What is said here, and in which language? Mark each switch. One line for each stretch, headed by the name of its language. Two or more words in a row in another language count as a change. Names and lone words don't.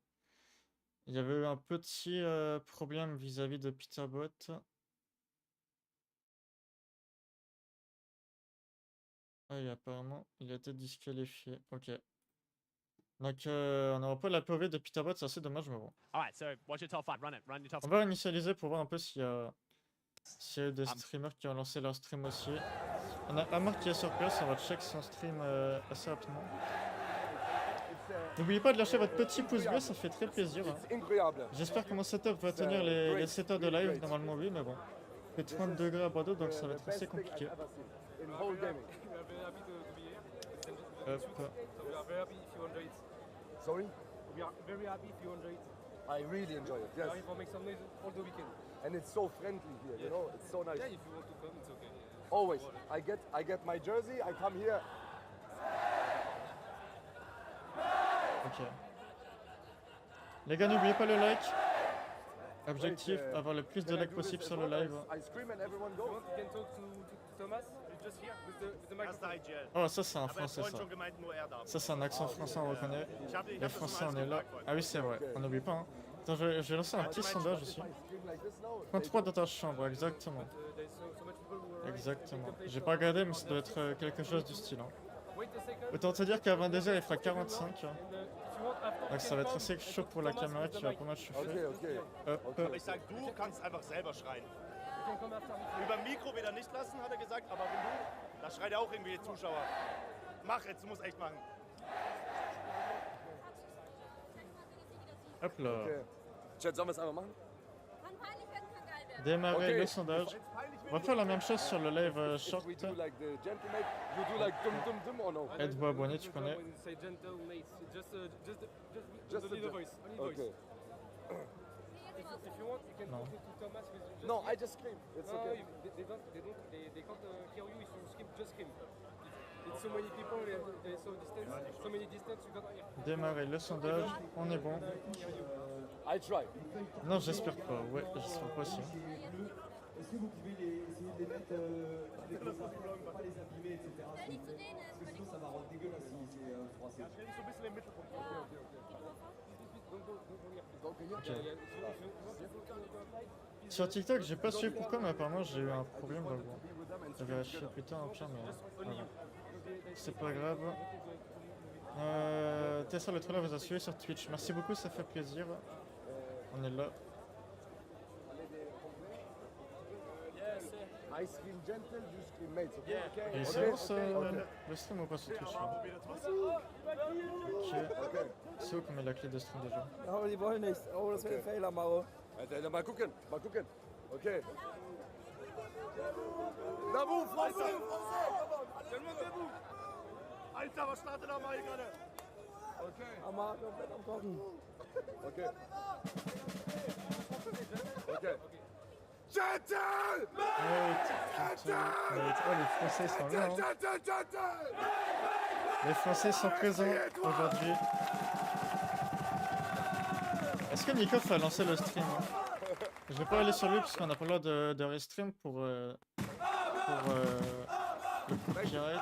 French: Il y avait eu un petit problème vis-à-vis de Peterbot. Ah, et apparemment, il a été disqualifié. Ok. Donc, on n'aura pas la POV de Peterbot, c'est assez dommage, mais bon.
English: Alright, so what's your top 5? Run it. Run your top
French: On va initialiser pour voir un peu s'il y a des streamers qui ont lancé leur stream aussi. On a Amar qui est sur place, on va check son stream assez rapidement. N'oubliez pas de lâcher votre petit pouce bleu, ça fait très plaisir. Hein. J'espère que mon setup va tenir les 7 heures de live, normalement oui, mais bon. Il fait 30 degrés à Bordeaux, donc ça va être assez compliqué. Hop.
English: Sorry? We are very happy if you enjoy it. I really enjoy it, yes. We will make some noise all the weekend. And it's so friendly here, you know, it's so nice. Yeah, if you want to come, it's okay. Always. I get my jersey, I come here. Ok.
French: Les gars, n'oubliez pas le like. Objectif, avoir le plus de likes possible sur le live.
English: I scream and everyone goes. You can talk to Thomas. He's just here with the microphone.
German: Erster IGL.
French: Oh, ça c'est un
German: Aber er hat
French: français
German: vorhin
French: ça.
German: schon gemeint, nur er darf.
French: Ça c'est un accent français, on reconnaît.
German: Ich hab
French: Les
German: das schon
French: Français,
German: alles
French: on est là.
German: gefragt heute.
French: Ah oui, c'est vrai, on n'oublie pas. Hein. Attends, je vais lancer un petit sondage aussi. Prends 3 dans ta chambre, exactement.
English: There's so much people who are
French: Exactement. J'ai pas regardé, mais ça doit être quelque chose du style. Hein.
English: Wait a second.
French: Autant te dire qu'à 22h, il fera 45. Hein.
English: If you want after
French: Donc ça va être assez chaud pour la caméra qui va pas mal chauffer. Okay. Hop.
German: Aber ich sag, du kannst einfach selber schreien.
English: you can come after me.
German: Über Mikro will er nicht lassen, hat er gesagt, aber wenn du, da schreit er auch irgendwie die Zuschauer. Mach jetzt, du musst echt machen. Hop là. Okay. Chat, sollen wir es einfach machen? Kann peinlich werden, kann geil werden.
French: Démarrer Ok. le sondage. On va faire la même chose sur le live short.
English: We do like the gentleman, you do like dum or no?
French: Êtes-vous abonné, tu connais.
English: When you say gentle mates, just Just only the- the voice. Only voice. Okay. If you want, you can No. talk to Thomas with just No, scream. I just scream. It's No, okay. they can't hear you if you scream, just scream. It's so many people, they're so many distance, you can't hear.
French: Démarrer le sondage, on est bon.
English: I try.
French: Non, j'espère pas, ouais, j'espère pas aussi. Est-ce que vous pouvez essayer de les mettre, les pas les abîmer, etc. s'il vous plaît. Parce que sinon ça va rendre dégueulasse si c'est froissé. Sur TikTok, j'ai pas su pourquoi, mais apparemment j'ai eu un problème. Bah bon, je vais vérifier plus tard au pire, mais voilà. C'est pas grave. Tessa le trailer vous a suivi sur Twitch. Merci beaucoup, ça fait plaisir. On est là.
English: I scream gentle, you scream mates. Okay?
French: Et c'est bon ça, le stream ou pas sur Twitch là? Ok. C'est où qu'on met la clé de stream déjà?
German: Oh, die wollen nicht. Oh, das wird ein Fehler, Maro. Mal gucken, mal gucken. Okay.
French: Debout, français, français. Tout le monde debout.
German: Alter, was startet da mal hier gerade? Okay. Hammer, komplett am Kochen. Okay. Okay. Gentle!
French: Oh, les Français sont là. Hein. Les Français sont présents aujourd'hui. Est-ce que Nikoff a lancé le stream hein? Je vais pas aller sur lui puisqu'on n'a pas le droit de restream pour le copyright.